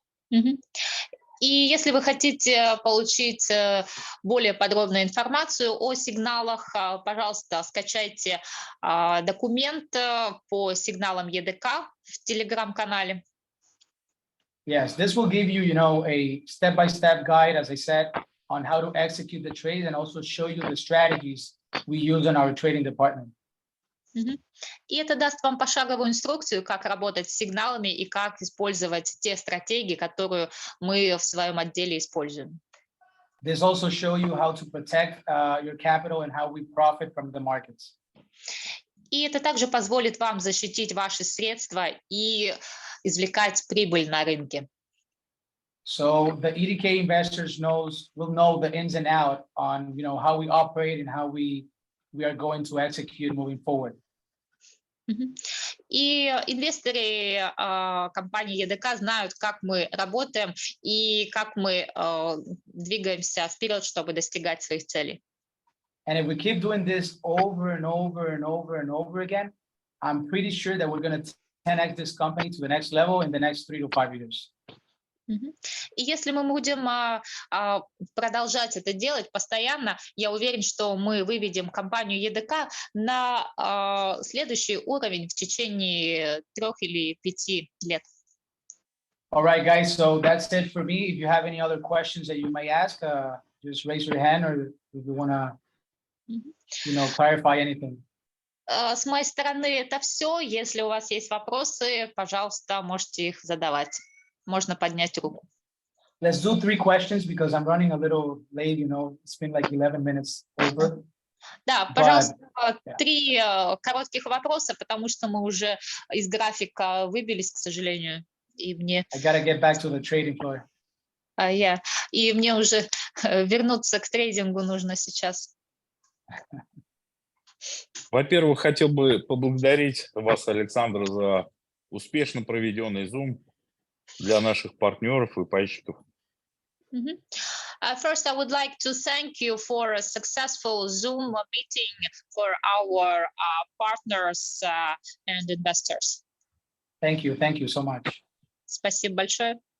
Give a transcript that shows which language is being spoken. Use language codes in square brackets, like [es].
[ru] Мгм. И если вы хотите получить более подробную информацию о сигналах, пожалуйста, скачайте документ по сигналам EDK в Telegram-канале. [en] Yes, this will give you, a step-by-step guide, as I said, on how to execute the trade and also show you the strategies we use in our trading department. Мгм. [ru] И это даст вам пошаговую инструкцию, как работать с сигналами и как использовать те стратегии, которые мы в своем отделе используем. [en] This also show you how to protect your capital and how we profit from the markets. [ru] И это также позволит вам защитить ваши средства и извлекать прибыль на рынке. [en] So the EDK investors will know the ins and out on, how we operate and how we are going to execute moving forward. Мгм. [ru] И инвесторы компании EDK знают, как мы работаем и как мы двигаемся вперед, чтобы достигать своих целей. [en] And if we keep doing this over and over and over and over again, I'm pretty sure that we're going to 10x this company to the next level in the next 3 to 5 years. Мгм. [ru] И если мы будем продолжать это делать постоянно, я уверен, что мы выведем компанию EDK на следующий уровень в течение 3 или 5 лет. [en] All right, guys. So that's it for me. If you have any other questions that you may ask, just raise your hand, or if you want to, Мгм. clarify anything. [ru] С моей стороны это все. Если у вас есть вопросы, пожалуйста, можете их задавать. Можно поднять руку. [en] Let's do 3 questions because I'm running a little late. It's been like 11 minutes over. [ru] Да, [en] But, [ru] пожалуйста, [en] yeah. [ru] 3 коротких вопроса, потому что мы уже из графика выбились, к сожалению, и мне [en] I got to get back to the trading floor. [ru] и мне уже вернуться к трейдингу нужно сейчас. Во-первых, хотел бы поблагодарить вас, Александр, за успешно проведенный Zoom для наших партнеров и пайщиков. Мгм. [en] First, I would like to thank you for a successful Zoom meeting for our partners and investors. Thank you so much. [ru] Спасибо большое.